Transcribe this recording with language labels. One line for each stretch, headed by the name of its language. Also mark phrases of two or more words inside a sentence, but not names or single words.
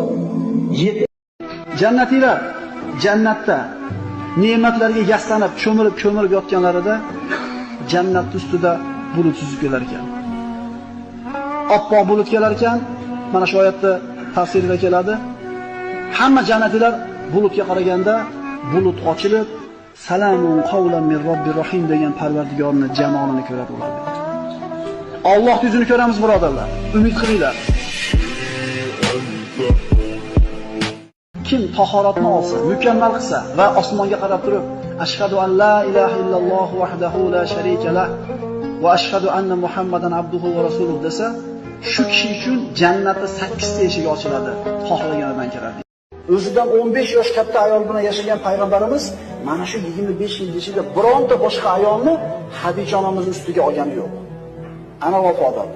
Uzbek: Jannatiylar jannatda ne'matlarga yaslanib, cho'milib yotganlarida jannat ustida bulut suzib kelar ekan. Oppoq bulut kelar ekan. Mana shu oyatda tafsirida keladi. Hamma jannatiylar bulutga qaraganda bulut ochilib,
Arabic: سلام قولا من رب رحيم
Uzbek: degan Parvardigorning jamolini ko'radi ular. Alloh yuzini ko'ramiz birodarlar. Umid qilinglar. Kim tahoratni olsa, mukammal qilsa va osmonga qarab turib,
Arabic: أشهد أن لا إله إلا الله وحده لا شريك له وأشهد أن محمدا عبده ورسوله
Uzbek: desa, Shu kishi uchun jannatda 8 ta eshik ochiladi, xohlaganidan kiradi. O'zidan 15 yosh katta ayol bilan yashagan payg'ambarimiz mana shu 25 yil ichida bironta boshqa ayolni Xadicha onamiz ustiga olgani yo'q. Ana vafodorlik.